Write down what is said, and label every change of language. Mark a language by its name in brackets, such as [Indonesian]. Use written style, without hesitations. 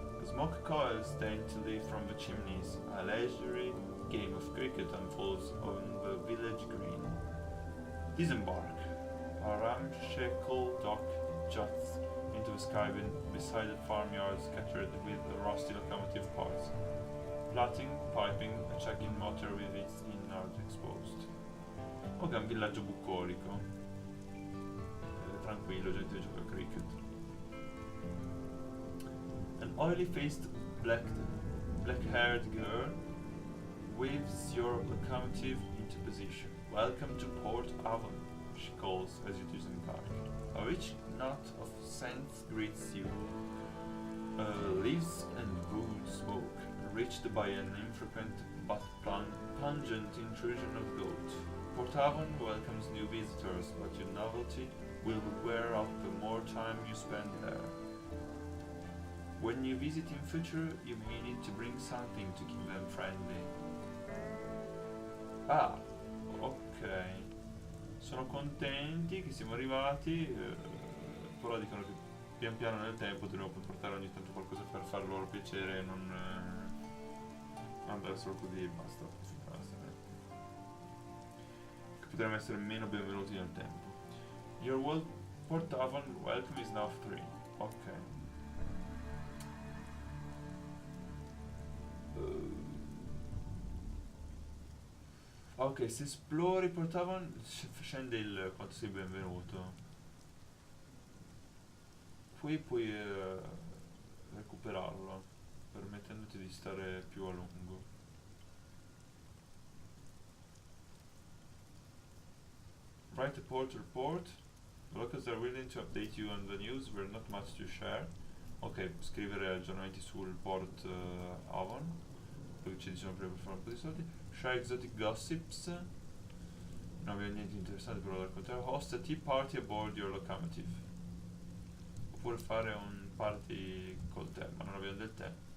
[English] Smoke coils daintily from the chimneys. A leisurely game of cricket unfolds on the village green. Disembark. A ramshackle dock juts into the sky beside the farmyard scattered with rusty locomotive parts. Platting, piping, a check-in motor with its innards exposed. [Italian] Ok, è un villaggio bucolico. Tranquillo, gente che gioca a cricket. [English] An oily-faced, black-haired girl waves your locomotive into position. Welcome to Port Avon, she calls as you disembark. A rich knot of scents greets you. Leaves and wood smoke, reached by an infrequent but pungent intrusion of goat. Port Avon welcomes new visitors, but your novelty will wear off the more time you spend there. When you visit in future, you may need to bring something to keep them friendly. Ah, ok. [Italian] Sono contenti che siamo arrivati, però dicono che pian piano nel tempo dobbiamo portare ogni tanto qualcosa per far loro piacere e non andare solo così e basta. Che potremmo essere meno benvenuti nel tempo. [English] Your Port Avon welcome is now free. Ok. [Italian] Ok, se esplori Port Avon scende il quanto sei benvenuto. Poi puoi recuperarlo, permettendoti di stare più a lungo. [English] Write a port report. The locals are willing to update you on the news, we're not much to share. [Italian] Ok, scrivere aggiornamenti sul Port Avon, dove ci diciamo prima per fare un po' di soldi. [English] Share exotic gossips. [Italian] Non abbiamo niente interessante per raccontare. [English] Host a tea party aboard your locomotive. [Italian] Oppure fare un party col tè, ma non abbiamo del tè.